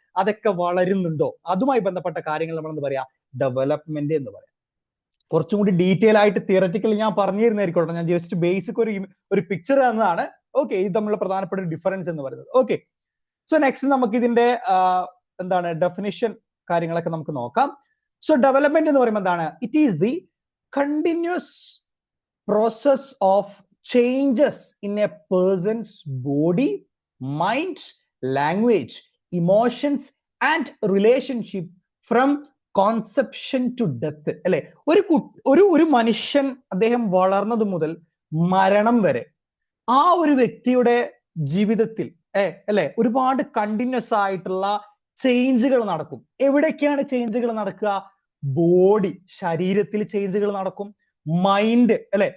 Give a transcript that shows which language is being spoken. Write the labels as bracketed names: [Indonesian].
[Malayalam] അതൊക്കെ വളരുന്നുണ്ടോ, അതുമായി ബന്ധപ്പെട്ട കാര്യങ്ങൾ നമ്മൾ എന്ത് പറയാ? ഡെവലപ്മെന്റ് എന്ന് പറയാം. കുറച്ചും കൂടി ഡീറ്റെയിൽ ആയിട്ട് തിയററ്റിക്കലി ഞാൻ പറഞ്ഞു തരുന്നതായിരിക്കും. ഞാൻ ജസ്റ്റ് ബേസിക് ഒരു പിക്ചർ തന്നതാണ്. ഓക്കെ, ഇത് തമ്മിലുള്ള പ്രധാനപ്പെട്ട ഒരു ഡിഫറൻസ് എന്ന് പറയുന്നത്. ഓക്കെ, സോ നെക്സ്റ്റ് നമുക്ക് ഇതിന്റെ എന്താണ് ഡെഫിനിഷൻ കാര്യങ്ങളൊക്കെ നമുക്ക് നോക്കാം. സോ ഡെവലപ്മെന്റ് എന്ന് പറയുമ്പോൾ എന്താണ്? [English] It is the continuous process of changes in a person's body, mind, language, emotions and relationship from conception to death. [Malayalam] അല്ലെ? ഒരു മനുഷ്യൻ അദ്ദേഹം വളർന്നത് മുതൽ മരണം വരെ ആ ഒരു വ്യക്തിയുടെ ജീവിതത്തിൽ അല്ലെ ഒരുപാട് കണ്ടിന്യൂസ് ആയിട്ടുള്ള ചേഞ്ചുകൾ നടക്കും. എവിടേക്കാണ് ചേഞ്ചുകൾ നടക്കുക? ബോഡി, ശരീരത്തിൽ ചേഞ്ചുകൾ നടക്കും. മൈൻഡ്, അല്ലെ?